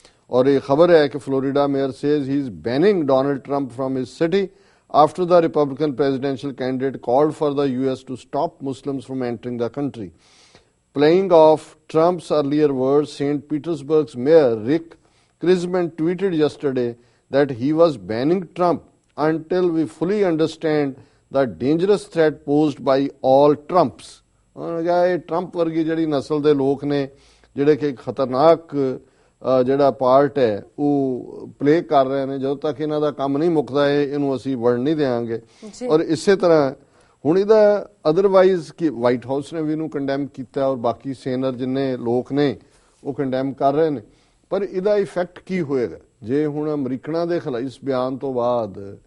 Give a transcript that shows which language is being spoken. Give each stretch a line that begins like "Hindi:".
Punjabi: ਔਰ ਇਹ ਖਬਰ ਹੈ ਕਿ
English: Florida mayor says he is banning Donald Trump from his city after the Republican presidential candidate called for the US to stop Muslims from entering the country. Playing off Trump's earlier words, St. Petersburg's mayor Rick Kritzman tweeted yesterday that he was banning Trump until we fully understand the dangerous threat posed by all Trumps.
Punjabi: ਇਹ Trump ਵਰਗੀ ਜਿਹੜੀ ਨਸਲ ਦੇ ਲੋਕ ਨੇ ਜਿਹੜੇ ਕਿ ਖਤਰਨਾਕ ਜਿਹੜਾ ਪਾਰਟ ਹੈ ਉਹ ਪਲੇ ਕਰ ਰਹੇ ਨੇ, ਜਦੋਂ ਤੱਕ ਇਹਨਾਂ ਦਾ ਕੰਮ ਨਹੀਂ ਮੁੱਕਦਾ ਇਹਨੂੰ ਅਸੀਂ ਵੜਨ ਨਹੀਂ ਦੇਵਾਂਗੇ। ਔਰ ਇਸੇ ਤਰ੍ਹਾਂ ਹੁਣ ਇਹਦਾ ਅਦਰਵਾਈਜ਼ ਕਿ ਵਾਈਟ ਹਾਊਸ ਨੇ ਵੀ ਇਹਨੂੰ ਕੰਡੈਮ ਕੀਤਾ ਔਰ ਬਾਕੀ ਸੈਨਰ ਜਿੰਨੇ ਲੋਕ ਨੇ ਉਹ ਕੰਡੈਮ ਕਰ ਰਹੇ ਨੇ, ਪਰ ਇਹਦਾ ਇਫੈਕਟ ਕੀ ਹੋਏਗਾ ਜੇ ਹੁਣ ਅਮਰੀਕਨਾਂ ਦੇ ਖਿਲਾਫ ਇਸ ਬਿਆਨ ਤੋਂ ਬਾਅਦ